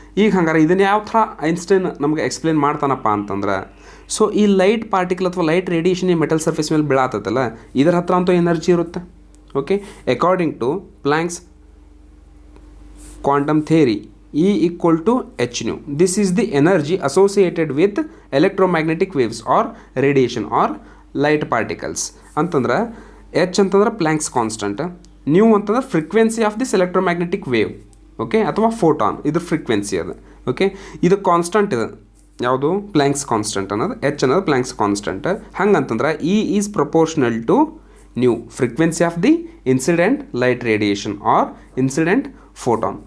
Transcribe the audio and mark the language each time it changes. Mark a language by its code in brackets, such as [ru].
[kn] ಈಗ ಹಂಗಾರೆ ಇದನ್ನು ಯಾವ ಥರ ಐನ್ಸ್ಟೈನ್ ನಮಗೆ ಎಕ್ಸ್ಪ್ಲೇನ್ ಮಾಡ್ತಾನಪ್ಪ ಅಂತಂದ್ರೆ, ಸೊ ಈ ಲೈಟ್ ಪಾರ್ಟಿಕಲ್ ಅಥವಾ ಲೈಟ್ ರೇಡಿಯೇಷನ್ ಈ ಮೆಟಲ್ ಸರ್ಫೇಸ್ ಮೇಲೆ ಬೀಳಾತಲ್ಲ, ಇದರ ಹತ್ರ ಅಂತೂ ಎನರ್ಜಿ ಇರುತ್ತೆ. [en] Okay, according to Planck's quantum theory E equal to h nu. This is the energy associated with electromagnetic waves or radiation or light particles. ಅಂತಂದ್ರೆ h ಅಂತಂದ್ರೆ Planck's constant, nu ಅಂತಂದ್ರೆ frequency of this electromagnetic wave. [kn] Okay, ಅಥವಾ photon ಇದು frequency ಅದು. Okay, ಇದು constant ಇದೆ, ಯಾವುದು Planck's constant ಅನ್ನೋದು. ಎಚ್ ಅನ್ನೋದು Planck's constant. ಹಂಗಂತಂದ್ರೆ [en] E is proportional to nu frequency of the incident light radiation or incident photon.